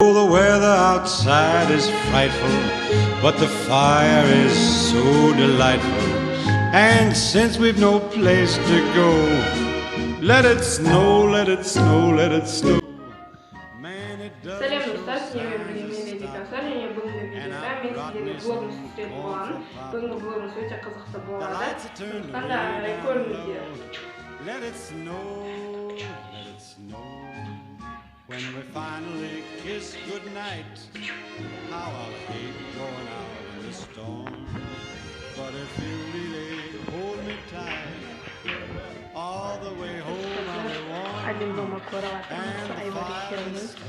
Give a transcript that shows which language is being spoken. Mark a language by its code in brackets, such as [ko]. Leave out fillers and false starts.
[en] weather outside is frightful, but the fire is so delightful. And since we've no place to go, let it snow, let it snow, let it snow. [kk] Салем достар, сіздермен бірге мен Леди Кәусар, және бүгінгі видеода мен сіздерге блогымыз түсіретін боламын. Бүгінгі блогымыз өте қызықты болады. Сондықтан да көріңіздер. [en] Let it snow, let it snow. When we finally kiss goodnight, how I'll hate going out in the storm. But if you really hold me tight, all the way home I'll be warm. Один дома короватым, айвари херны.